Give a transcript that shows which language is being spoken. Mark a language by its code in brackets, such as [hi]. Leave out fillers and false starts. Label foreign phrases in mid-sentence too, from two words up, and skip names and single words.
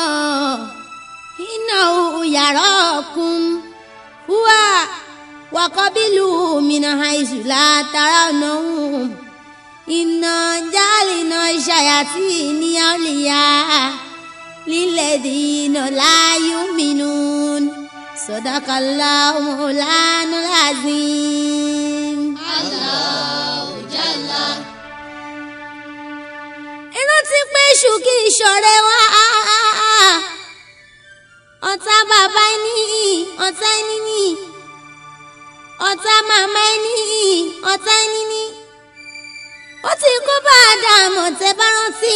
[ar] إنه يراكم هو وقبيله من حيث لا ترونهم إنا جعلنا الشياطين أولياء للذين لا يؤمنون. صدق الله مولانا العظيم. الله جل. [yo] Ìrántí pé èṣù kì í ṣọ̀rẹ́ wa. Ọ̀tá bàbá ẹni, ọ̀tá ẹni ni. Ọ̀tá màmá ẹni, ọ̀tá ẹni ni. Ó ti kó bá Ádámù tẹ́ bá rántí.